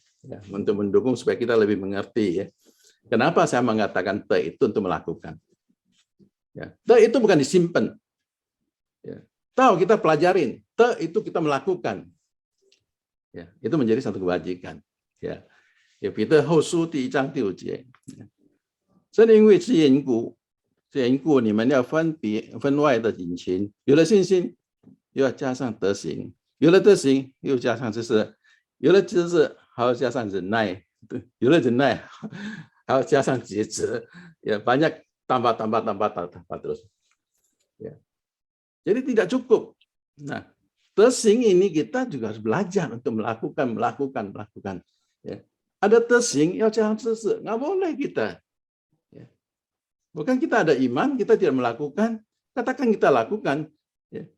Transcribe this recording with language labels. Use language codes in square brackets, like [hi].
[id] Ya, untuk mendukung supaya kita lebih mengerti ya. Kenapa saya mengatakan te itu untuk melakukan? Ya, te itu bukan disimpan. Ya, tahu kita pelajarin, te itu kita melakukan. Ya, itu menjadi satu kebajikan. Ya, ya Peter [zh] 后书第1章第5节。正因为这缘故，你们要分外的引情，有了信心，又要加上德行，有了德行，又加上知识，有了知识。还要加上忍耐，有了忍耐，还要加上节制， [id] ya banyak tambah terus. Ya. Jadi tidak cukup. Nah, tesing ini kita juga harus belajar untuk melakukan. Ya. Ada tesing, ya jangan sesu, nggak boleh kita. Ya. Bukan kita ada iman, kita tidak melakukan, katakan kita lakukan, ya.